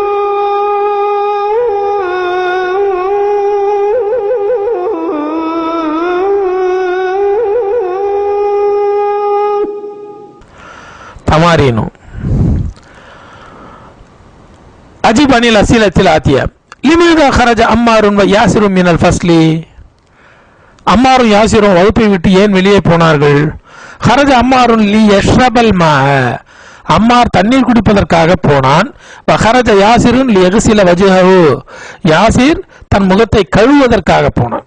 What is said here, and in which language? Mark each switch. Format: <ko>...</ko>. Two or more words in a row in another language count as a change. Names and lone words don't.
<ar>تمارين أجب عن الأسئلة الآتية. لماذا خرج عمار وياسر من الفصل؟</ar> <ta>அம்மாரும் யாசிரும் வகுப்பை விட்டு ஏன் வெளியே போனார்கள்?</ta> <ar>خرج عمار ليشرب الماء,</ar> <ta>அம்மார் தண்ணீர் குடிப்பதற்காக போனான்.</ta> <ar>خرج ياسر ليغسل وجهه,</ar> <ta>யாசிர் தன் முகத்தை கழுவுவதற்காக போனான்.</ta>